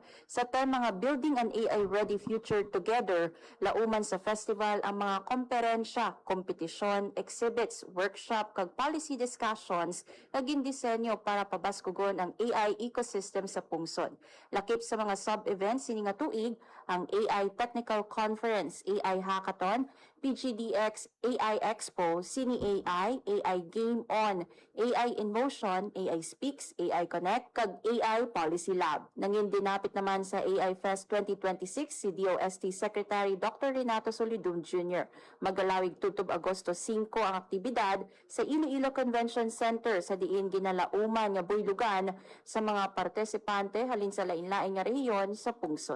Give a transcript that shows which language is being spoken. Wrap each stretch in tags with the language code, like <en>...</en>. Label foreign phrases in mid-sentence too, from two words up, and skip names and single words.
<hil>Sa tema nga Building an AI Ready Future Together, lauman sa festival ang mga komperensya, kompetisyon, exhibits, workshop kag</hil> <en>policy discussions</en> <hil>na gindisenyo para pabaskugon ang AI ecosystem sa pungsod. Lakip sa mga sub-events sini nga tuig ang AI Technical Conference, AI Hackathon, PGDX AI Expo, Cine AI, AI Game On, AI in Motion, AI Speaks, AI Connect, kag AI Policy Lab. Nangin dinapit naman sa AI Fest 2026 si DOST Secretary Dr. Renato Solidum Jr. Magalawig tutob Agosto 5 ang aktibidad sa Iloilo Convention Center sa diin ginalauman nga buylugan sa mga partisipante halin sa lain-laing nga rehiyon sa pungsod.</hil>